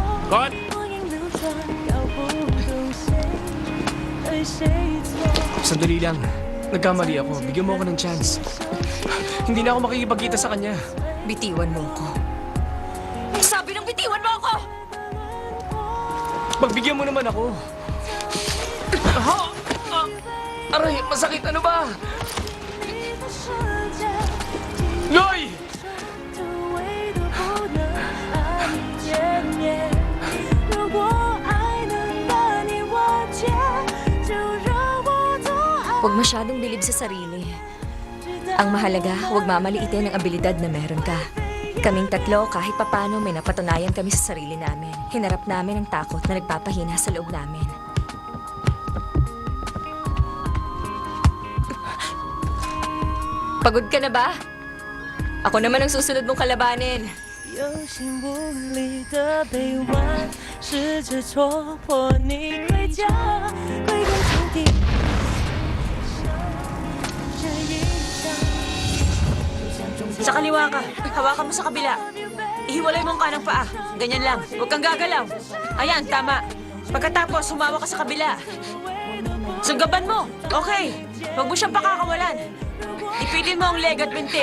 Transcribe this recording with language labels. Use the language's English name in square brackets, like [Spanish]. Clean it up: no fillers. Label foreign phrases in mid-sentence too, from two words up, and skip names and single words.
[English] Cut! [Chinese] 我仍留着，搞不懂谁对谁错。 [Filipino] Sandali lang. Nagkamali ako. Bigyan mo ako ng chance. Hindi na ako makikipagkita sa kanya. Bitiwan mo ko. Sabi ng bitiwan mo ako! Pagbigyan mo naman ako. Aray, masakit. Ano ba? Loy! [Chinese] 突围都不能和你见面。如果爱能把你瓦解，就让我多爱。 [Filipino] Huwag masyadong bilib sa sarili. Ang mahalaga, huwag mamaliitin ang abilidad na meron ka. Kaming tatlo, kahit papano may napatunayan kami sa sarili namin. Hinarap namin ang takot na nagpapahina sa loob namin. Pagod ka na ba? Ako naman ang susunod mong kalabanin. [Chinese] 有心无力的臂弯，试着戳破你盔甲，归根究底。这一场， [Filipino] Sa kaliwa ka. Hawakan mo sa kabila. Ihiwalay mo ang kanang paa. Ganyan lang. Huwag kang gagalaw. Ayan, tama. Pagkatapos, humawa ka sa kabila. Sunggaban mo. Okay. Huwag mo siyang pakakawalan. Ipitin mo ang leg at binti.